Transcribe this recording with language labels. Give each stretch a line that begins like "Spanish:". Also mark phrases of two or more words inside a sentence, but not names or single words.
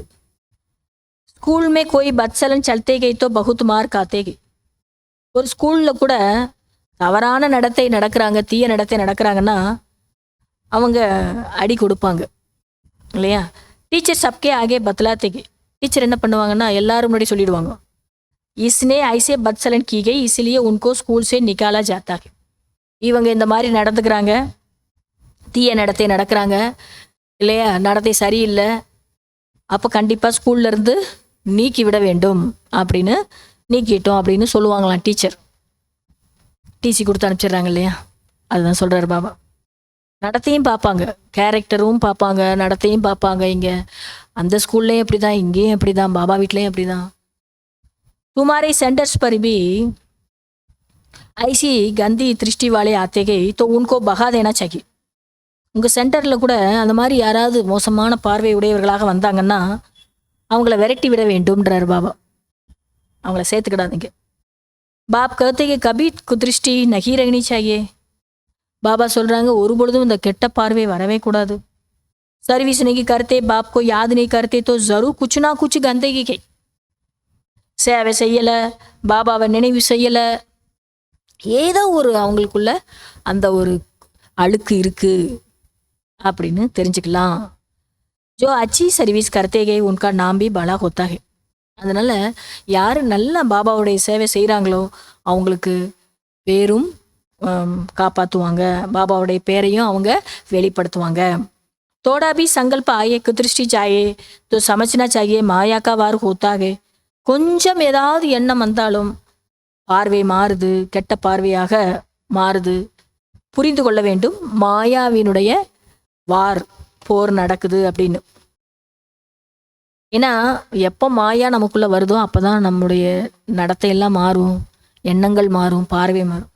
Hindi: स्कूल में कोई बदचलन चलते हैं तो बहुत मार खाते हैं.
Tamil: ஒரு ஸ்கூலில் கூட தவறான நடத்தை நடக்கிறாங்க, தீய நடத்தை நடக்கிறாங்கன்னா அவங்க அடி கொடுப்பாங்க, இல்லையா?
Hindi: टीचर सबके आगे बतलाते हैं.
Tamil: டீச்சர் என்ன பண்ணுவாங்கன்னா எல்லாரும் முன்னாடி சொல்லிடுவாங்க,
Hindi: इसने ऐसे बदसलन की गई इसलिए उनको स्कूल से निकाला जाता है.
Tamil: இவங்க இந்த மாதிரி நடந்துக்கிறாங்க, தீய நடத்தை நடக்கிறாங்க, இல்லையா? நடத்தை சரியில்லை, அப்போ கண்டிப்பாக ஸ்கூல்லேருந்து நீக்கி விட வேண்டும் அப்படின்னு நீக்கிட்டோம் அப்படின்னு சொல்லுவாங்களாம் டீச்சர். டிசி கொடுத்து அனுப்பிச்சிடுறாங்க இல்லையா, அதுதான் சொல்கிறார் பாபா. நடத்தையும் பார்ப்பாங்க, கேரக்டரும் பார்ப்பாங்க, நடத்தையும் பார்ப்பாங்க. இங்கே அந்த ஸ்கூல்லையும் அப்படி தான், இங்கேயும் அப்படி தான், பாபா வீட்லேயும் அப்படி தான்.
Hindi: तुम्हारे सेंटर्स पर भी ऐसी गंदी दृष्टि वाले आते गए तो उनको भगा देना चाहिए.
Tamil: உங்கள் சென்டரில் கூட அந்த மாதிரி யாராவது மோசமான பார்வை உடையவர்களாக வந்தாங்கன்னா அவங்கள விரட்டி விட வேண்டும்ன்றார் பாபா. அவங்கள சேர்த்துக்கிடாதீங்க.
Hindi: बाप कहते कभी कुदृष्टि नहीं रखनी चाहिए.
Tamil: பாபா சொல்கிறாங்க, ஒரு பொழுதும் இந்த கெட்ட பார்வை வரவே கூடாது.
Hindi: सर्विस नहीं करते, बाप को याद नहीं करते तो जरूर कुछ ना कुछ गंदगी के
Tamil: சேவை செய்யலை, பாபாவை நினைவு செய்யலை, ஏதோ ஒரு அவங்களுக்குள்ள அந்த ஒரு அழுக்கு இருக்கு அப்படின்னு தெரிஞ்சுக்கலாம்.
Hindi: जो अच्छी सर्विस करते हैं उनका नाम भी भला होता है.
Tamil: அதனால யார் நல்ல பாபாவுடைய சேவை செய்கிறாங்களோ அவங்களுக்கு பேரும் காப்பாற்றுவாங்க, பாபாவுடைய பேரையும் அவங்க வெளிப்படுத்துவாங்க.
Hindi: थोड़ा भी संकल्प आए कुदृष्टि जाए तो समझना चाहिए माया का वार होता है.
Tamil: கொஞ்சம் ஏதாவது எண்ணம் வந்தாலும் பார்வை மாறுது, கெட்ட பார்வையாக மாறுது. புரிந்து கொள்ள வேண்டும், மாயாவினுடைய வார் போர் நடக்குது அப்படின்னு. ஏன்னா எப்போ மாயா நமக்குள்ளே வருதோ அப்போ தான் நம்முடைய நடத்தையெல்லாம் மாறும், எண்ணங்கள் மாறும், பார்வை மாறும்.